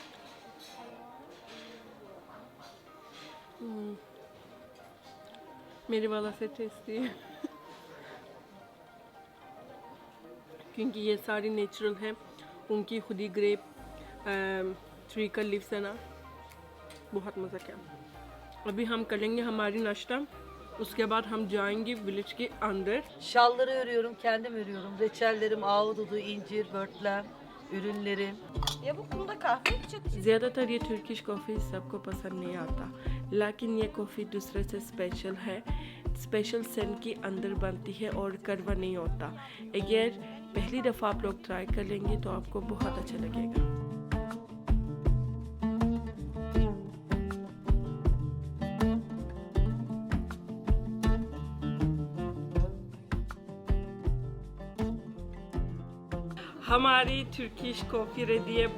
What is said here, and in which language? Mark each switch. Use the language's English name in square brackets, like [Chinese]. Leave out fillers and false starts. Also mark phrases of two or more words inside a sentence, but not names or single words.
[Hindi] मेरे वाला से टेस्टी है क्योंकि ये सारी नेचुरल है, उनकी खुद ही [English] grape tree [Hindi] का लीव्स है ना, बहुत मज़ा किया। अभी हम करेंगे हमारी नाश्ता, उसके बाद हम जाएंगे विलेज के अंदर। [Turkish] Şalları örüyorum, kendim örüyorum. Reçellerim, ahududu, incir, börtlen, ürünlerim. Ya bu kumda kahve içecek. [Hindi] ज़्यादातर ये [English] Turkish coffee [Hindi] सबको पसंद नहीं आता, लेकिन ये कॉफ़ी दूसरे से स्पेशल है। [English] special scent [Hindi] के अंदर बनती है और कड़वा नहीं होता। अगर पहली दफ़ा आप लोग ट्राई कर लेंगे तो आपको बहुत अच्छा लगेगा। हमारी [English] Turkish coffee ready [Hindi] है।